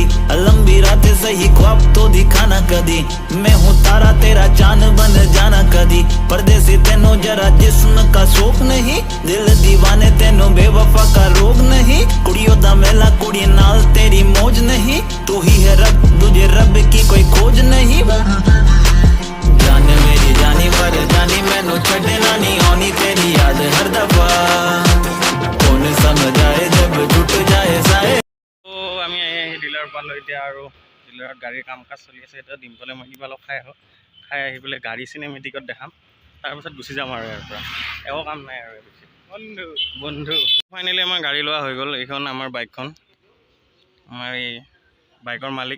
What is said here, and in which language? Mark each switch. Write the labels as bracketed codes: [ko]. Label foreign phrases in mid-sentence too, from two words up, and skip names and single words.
[hi] लंबी रातें सही ख्वाब तो दिखाना कदी, मैं हूँ तारा तेरा चांद बन जाना कदी, परदेसी तेनों जरा जिस्म का शौक नहीं, दिल दीवाने तेनों बेवफा का रोग नहीं, [pa] ਕੁੜੀਆਂ ਦਾ ਮੇਲਾ ਕੁੜੀ ਨਾਲ ਤੇਰੀ ਮੌਜ ਨਹੀਂ, [hi] तू ही है रब, तुझे रब की कोई खोज नहीं। [pa] ਜਾਨ ਮੇਰੀ ਜਾਨੀ ਪਰ ਜਾਨੀ ਮੈਨੂੰ ਛੱਡਣਾ ਨਹੀਂ ਆਣੀ ਤੇਰੀ ਯਾਦ ਹਰ ਦਫ਼ਾ, [hi] कौन समझाए जब टूट जाए साए। [as] তো আমি সেই ডিলাৰ পালোঁ এতিয়া, আৰু ডিলাৰত গাড়ীৰ কাম কাজ চলি আছে। এতিয়া ডিম্পলে মই কিবা অলপ খাই আহি পেলাই গাড়ী চিনেমেটিকত দেখাম, তাৰপিছত গুচি যাম আৰু ইয়াৰ পৰা। একো কাম নাই আৰু বেছি। বন্ধু ফাইনেলি আমাৰ গাড়ী লোৱা হৈ গ'ল। এইখন আমাৰ বাইকখন, আমাৰ এই বাইকৰ মালিক।